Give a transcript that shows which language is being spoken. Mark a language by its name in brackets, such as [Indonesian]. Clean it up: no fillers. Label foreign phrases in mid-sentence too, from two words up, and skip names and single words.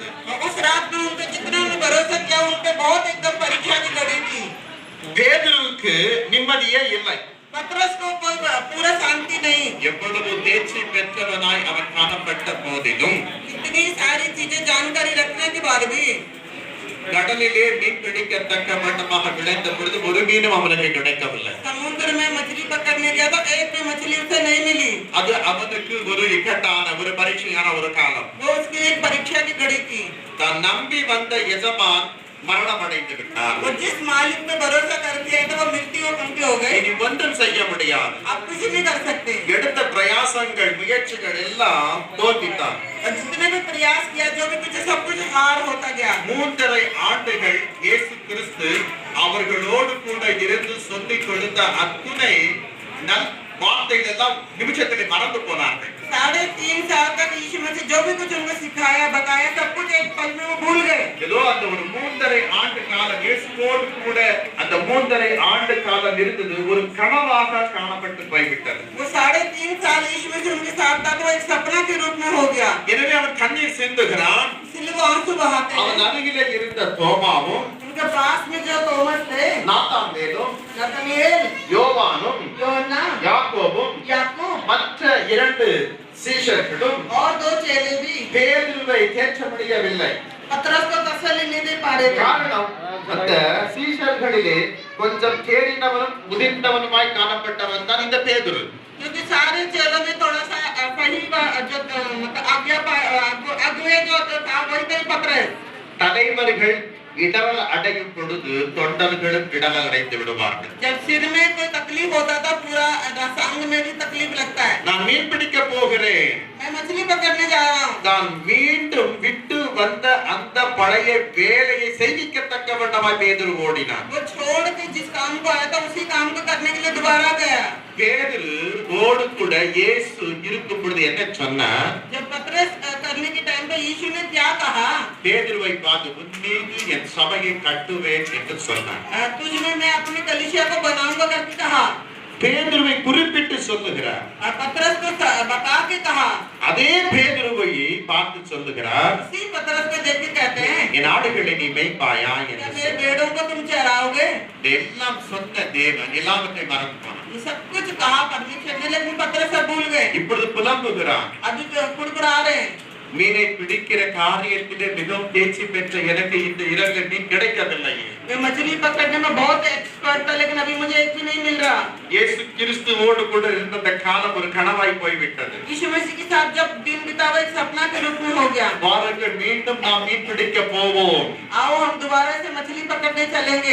[Hindi] उस रात में उनपे जितना उन्हें भरोसा किया उनपे बहुत एकदम परीक्षा की घड़ी थी। [Tamil] பேதுருவுக்கு நிம்மதியே இல்லை. [Hindi] पतरस को कोई पूरा शांति नहीं। [Tamil] எவ்வளவு தேர்ச்சி பெற்றவனாய் அவன் காணப்பட்ட போதிலும் [Hindi] इतनी सारी चीजें जानकारी रखने के बाद भी [Tamil] கடலிலே மீன் பிடிக்கத்தக்க வண்ணமாக விளைந்த பொழுது ஒரு மீனும் அவனுக்கு கிடைக்கவில்லை. [Hindi] समुद्र में मछली पकड़ने गया तो एक भी मछली उसे नहीं मिली। [Tamil] அது அவனுக்கு ஒரு இக்கட்டான ஒரு பரீட்சையான ஒரு காலம். [Hindi] वो उसकी एक परीक्षा की घड़ी थी। [Tamil] தான் நம்பி வந்த எஜமான் மரணம் அடைந்து விட்டார். [Hindi] वो जिस मालिक पे भरोसा करके आए थे वो मृत्यु उनकी हो गई। [Tamil] இனி ஒன்றும் செய்ய முடியாது. [Hindi] आप कुछ नहीं कर सकते। [Tamil] எடுத்த பிரயாசங்கள் முயற்சிகள் எல்லாம் தோல்வித்தான். [Hindi] और जितने भी प्रयास किया जो भी कुछ सब कुछ हार होता गया। [Tamil] 3.5 ஆண்டுகள் இயேசு கிறிஸ்து அவர்களோடு கூட இருந்து சொல்லிக் கொடுத்த அத்துணை நல் வார்த்தைகள் எல்லாம் நிமிஷத்திலே மறந்து போனார்கள். [Hindi] 3.5 साल तक यीशु मसीह जो भी कुछ उनको सिखाया बताया सब कुछ एक पल में वो भूल गए। [Tamil] ஏதோ அந்த ஒரு 3.5 ஆண்டு காலம் இயேசுவோடு கூட அந்த 3.5 ஆண்டு காலம் இருந்தது ஒரு கனவாக காணப்பட்டு போய்விட்டது. [Hindi] वो 3.5 साल यीशु मसीह उनके साथ था तो एक सपना के रूप में हो गया। [Tamil] எனவே அவன் कண்ணீர் சிந்துகிறான். [Hindi] इसलिए वो आंसू बहाते हैं। [Tamil] அவன் அருகிலே இருந்த தோமாவும் [Hindi] उनके पास में जो तोमस थे, [Tamil] நாத்தான்வேலும் [Hindi] नतनएल, [Tamil] யோவானும் [Hindi] யோனா, [Tamil] யாக்கோபும் [Hindi] याकूब [Tamil] மற்ற 2 சீஷர்களும் [Hindi] और 2 चेले भी [Tamil] பேதுருவை தேற்ற முடியவில்லை. [Hindi] पतरस को तसल्ली नहीं दे पा रहे थे। [Tamil] காரணம் அந்த சீஷர்களிலே கொஞ்சம் தேறினவனும் முதிர்ந்தவனுமாய் காணப்பட்டவன் தான் இந்த பேதுரு. [Hindi] क्योंकि सारे चेलों में थोड़ा सा सही जो मतलब अगुवे जो था वही थे पतरस। [Tamil] தலைவர்கள் இடரல் அடையும் பொழுது தொண்டர்களும் இடரல் அடைந்து விடுவார்கள். [Hindi] जब सिर में कोई तकलीफ होता था पूरा संग में भी तकलीफ लगता है। [Tamil] நான் மீன் பிடிக்க போகிறேன். [Hindi] मैं मछली पकड़ने जा रहा हूँ। [Tamil] நான் மீண்டும் விட்டு வந்த அந்த பழைய வேலையை செய்விக்கத்தக்க வண்ணமாய் பேதுரு ஓடினான். [Hindi] वो छोड़ के जिस काम को आया था उसी काम को करने के लिए दोबारा गया। [Tamil] பேதுரு ஓடு கூட இயேசு இருக்கும் பொழுது என்ன சொன்னார்? [Hindi] जब पतरस करने के टाइम पे यीशु ने क्या कहा? [Tamil] பேதுருவை பார்த்து உன் மீது என் சபையை கட்டுவேன் என்று சொன்னார். [Hindi] तुझ में मैं अपनी कलीसिया को बनाऊंगा करके कहा। [Tamil] பேதுருவை குறிப்பிட்டு சொல்லுகிறார். [Hindi] पतरस को बता के कहा। [Tamil] அதே பேதுருவை பார்த்து சொல்லுகிறார். [Hindi] उसी पतरस को देख के कहते हैं [Tamil] என் ஆடுகளை நீ மேய்ப்பாயா என்று [Hindi] मेरे भेड़ों को तुम चराओगे। [Tamil] எல்லாம் சொன்ன தேவன் எல்லாவற்றையும் மறந்து போனான். [Hindi] ये सब कुछ कहा परमेश्वर ने लेकिन पतरस सब भूल गए। [Tamil] இப்பொழுது புலம்புகிறான். [Hindi] अभी कुड़कुड़ा रहे हैं। [Tamil] மீனை பிடிக்கிற காரியத்திலே மிகவும் தேர்ச்சி பெற்ற எனக்கு இந்த இரண்டு மீன் கிடைக்கவில்லையே. [Hindi] मैं मछली पकड़ने में बहुत एक्सपर्ट था लेकिन अभी मुझे एक भी नहीं मिल रहा। [Tamil] இயேசு கிறிஸ்துவோடு கூட இருந்த அந்த காலம் ஒரு கனவாய் போய்விட்டது. [Hindi] यीशु मसीह के साथ जब दिन बितावा एक सपना के रूप में हो गया। [Tamil] வாருங்கள் மீண்டும் நாம் மீன் பிடிக்க போவோம். [Hindi] आओ हम दोबारा से मछली पकड़ने चलेंगे।